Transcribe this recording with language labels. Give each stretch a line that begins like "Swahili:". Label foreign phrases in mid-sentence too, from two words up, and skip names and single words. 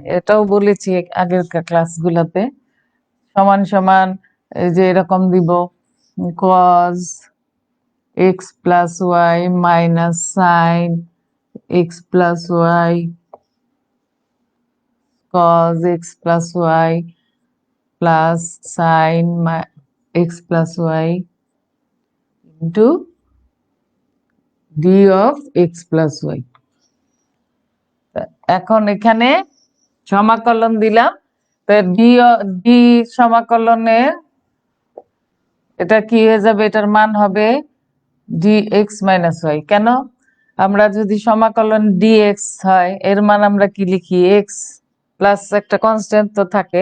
Bangla: এটাও বলেছি আগের ক্লাসগুলোতে। সমান সমান এই যে এরকম দিব,
English: cos x plus y minus sine x plus y cos x plus y plus sin x plus y into d of x plus y।
Bangla: এখন এখানে সমাকলন দিলাম, তো ডি সমাকলনের এটা কি হয়ে যাবে, এটার মান হবে
English: d x minus y.
Bangla: কেন, আমরা যদি সমাকলন ডিএক্স হয় এর মান আমরা কি লিখি,
English: x plus
Bangla: একটা কনস্ট্যান্ট তো থাকে।